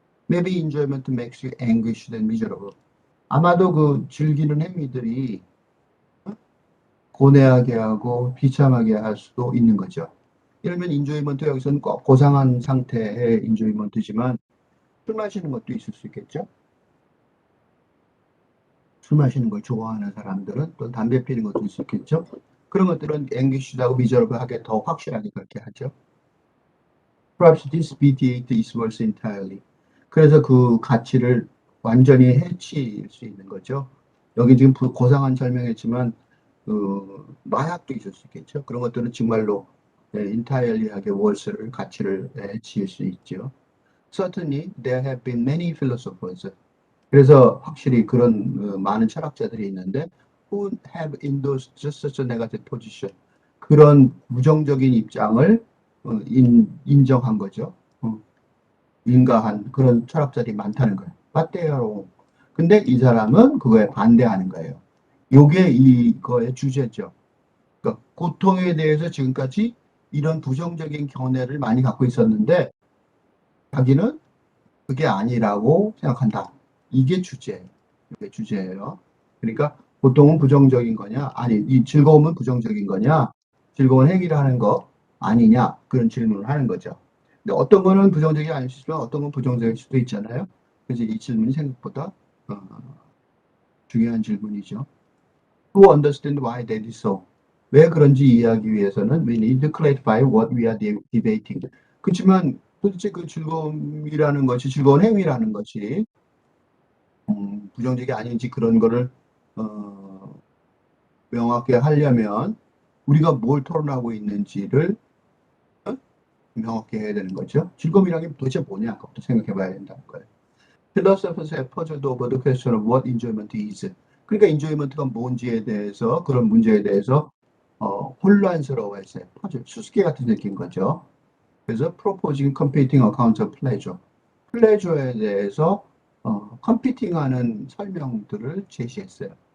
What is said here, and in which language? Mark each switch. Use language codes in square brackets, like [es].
[en] Maybe enjoyment makes you anguished and miserable. [ko] 아마도 그 즐기는 행위들이 고뇌하게 하고 비참하게 할 수도 있는 거죠. 예를 들면 enjoyment 여기서는 꼭 고상한 상태의 enjoyment지만 술 마시는 것도 있을 수 있겠죠. 술 마시는 걸 좋아하는 사람들은 또 담배 피는 것도 있을 수 있겠죠. 그런 것들은 anguished하고 miserable하게 더 확실하게 그렇게 하죠. [en] Perhaps this mediate is worse entirely. [ko] 그래서 그 가치를 완전히 해칠 수 있는 거죠. 여기 지금 고상한 설명했지만 마약도 있을 수 있겠죠. 그런 것들은 정말로 entirely하게 worse를 가치를 해칠 수 있죠. [en] Certainly there have been many philosophers. [ko] 그래서 확실히 그런 많은 철학자들이 있는데 [en] who have endorsed just such a negative position. [ko] 그런 부정적인 입장을 인정한 거죠. 인가한 그런 철학자들이 많다는 거예요. 빠떼어로. 근데 이 사람은 그거에 반대하는 거예요. 요게 이거의 주제죠. 그러니까 고통에 대해서 지금까지 이런 부정적인 견해를 많이 갖고 있었는데 자기는 그게 아니라고 생각한다. 이게 주제예요. 이게 주제예요. 그러니까 고통은 부정적인 거냐? 아니, 이 즐거움은 부정적인 거냐? 즐거운 행위를 하는 거 아니냐? 그런 질문을 하는 거죠. 근데 어떤 거는 부정적이 아닐 수 있지만 어떤 건 부정적일 수도 있잖아요. 그래서 이 질문이 생각보다 중요한 질문이죠. [en] To understand why that is so. [ko] 왜 그런지 이해하기 위해서는 [en] we need to clarify what we are debating. [ko] 그렇지만 도대체 그 즐거움이라는 것이 즐거운 행위라는 것이 부정적이 아닌지 그런 거를 어, 명확히 하려면 우리가 뭘 토론하고 있는지를 명확히 해야 되는 거죠. 즐거움이라는 게 도대체 뭐냐? 그것도 생각해 봐야 된다는 거예요. [en] Philosophers have puzzled over the question of what enjoyment is. [ko] 그러니까 enjoyment가 뭔지에 대해서 그런 문제에 대해서 혼란스러워했어요. 퍼즐, 수수께 같은 느낀 거죠. [en] 그래서 proposing competing accounts of pleasure. [ko] 플레저에 대해서 컴피팅하는 설명들을 제시했어요.